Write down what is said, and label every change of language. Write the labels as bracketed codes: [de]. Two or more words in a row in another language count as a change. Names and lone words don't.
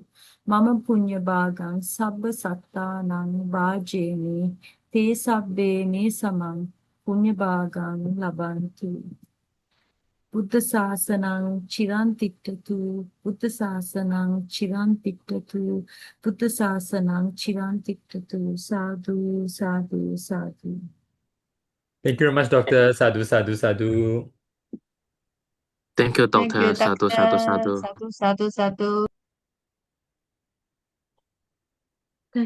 [pi] Mama punya bhagang sabba sattanang bhajeni te sabbe me samang punya bhagang labantu. Buddha Sāsanang Chiran Tiktatu, Buddha Sāsanang Chiran Tiktatu, Buddha Sāsanang Chiran Tiktatu, Sadhu, Sadhu, Sadhu. [en] Thank you very much, Doctor. [pi] Sadhu, sadhu, sadhu. [en] Thank you, Thank Doctor. you, [pi] Sadhu, sadhu, sadhu. Sadhu, sadhu, sadhu. [en] Thank you.